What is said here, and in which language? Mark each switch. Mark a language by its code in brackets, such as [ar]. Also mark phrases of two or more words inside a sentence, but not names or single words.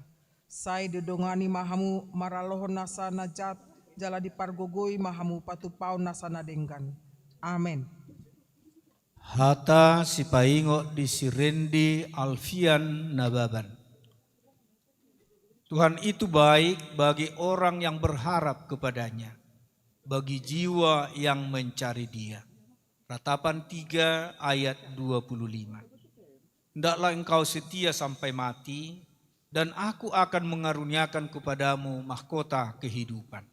[bbc] Sai didongani mahamu maralohon nasa najat, jala dipargogoi mahamu patupau nasa nadenggan. Amin. Hata si paingot di si Rendi Alfian Nababan. [id] Tuhan itu baik bagi orang yang berharap kepadanya, bagi jiwa yang mencari Dia. Ratapan 3 ayat 25. Hendaklah engkau setia sampai mati, dan aku akan mengaruniakan kepadamu mahkota kehidupan.